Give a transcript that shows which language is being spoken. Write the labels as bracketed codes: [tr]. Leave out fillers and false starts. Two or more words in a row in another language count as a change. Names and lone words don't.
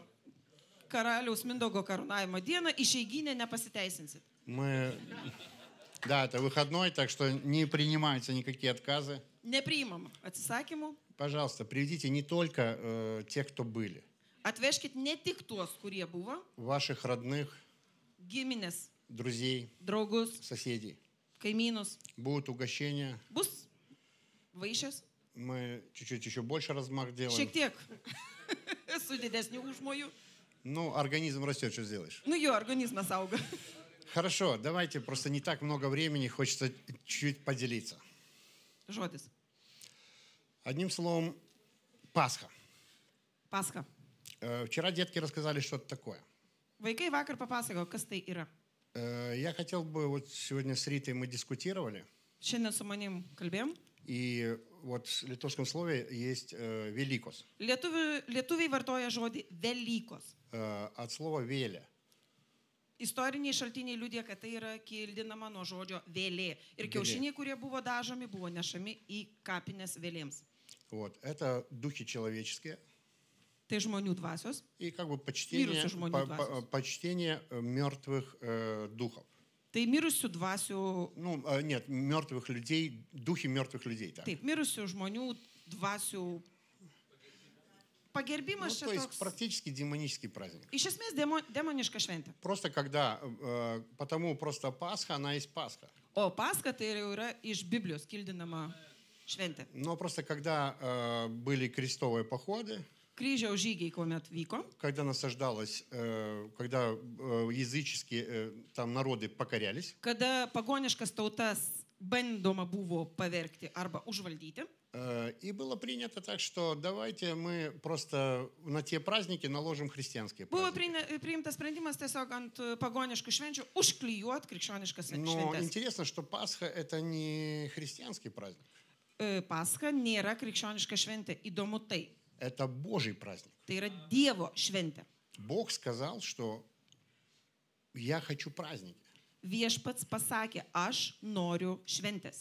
[lt] Karaliaus Mindaugo karūnavimo dieną išeiginę nepasiteisinsit. [ru] Да, это выходной, так что не принимаются никакие отказы. [lt] Nepriimam atsisakymų. [ru] Пожалуйста, приведите не только тех, кто были. [lt] Atvežkit ne tik tuos, kurie buvo, [ru] Ваших родных, [lt] giminės, [ru] друзей, [lt] draugus, [ru] соседей. [lt] kaimynus. [ru] Будут угощения. [lt] Bus vaišės. [ru] Мы чуть-чуть еще больше размах делаем. [lt] Šiek tiek su didesniu užmoju. [ru] Ну, организм растет, что сделаешь. [lt] Nu jo, organizmas auga. [ru] Хорошо, давайте, просто не так много времени, хочется чуть-чуть поделиться. [lt] Žodis. [ru] Одним словом, Пасха. [lt] Pascha. [ru] Вчера детки рассказали, что это такое. [lt] Vaikai vakar papasakojo, kas tai yra. [ru] Я хотел бы, вот сегодня с Ритой мы дискутировали, [lt] Šiandien su manim kalbėjom. [ru] и вот в литовском слове есть «великос», [lt] Lietuviai vartoja žodį Velykos. [ru] от слова «веля». [lt] Istoriniai šaltiniai liudija, kad tai yra kildinama nuo žodžio vėlė. Ir kiaušiniai, kurie buvo dažomi, buvo nešami į kapines vėlėms. [ru] Вот, это духи человеческие. [lt] Tai žmonių dvasios. [ru] И как бы [lt] Mirusių žmonių dvasios. [ru] почтение мертвых духов. [lt] Tai mirusių dvasių. [ru] Ну, нет, мертвых людей, духи мертвых людей. Так. [lt] Taip, mirusių žmonių dvasių pagerbimas [ru] Ну, [lt] čia [ru] то есть [lt] toks. [ru] практически демонический праздник. [lt] Iš esmės demoniška šventė. [ru] Просто когда, потому просто Пасха, она есть Пасха. [lt] O Pascha tai jau yra iš Biblijos kildinama šventė. [ru] Но просто когда были крестовые походы, [lt] Kryžiaus žygiai, kuomet vyko, [ru] когда насаждалось, когда языческие там народы покорялись, [lt] kada pagoniškas tautas bandoma buvo pavergti arba užvaldyti, [ru] и было принято так, что давайте мы просто на те праздники наложим христианские [lt] buvo [ru] праздники. [lt] priimtas sprendimas tiesiog ant pagoniškų švenčių užklijuoti krikščioniškas [ru] Но [lt] šventės. [ru] интересно, что Пасха это не христианский праздник, [lt] Pascha nėra krikščioniška šventė. Įdomu tai. [ru] это Божий праздник. [lt] Tai yra Dievo šventė. [ru] Бог сказал, что я хочу праздники, [lt] Viešpats pasakė, aš noriu šventės.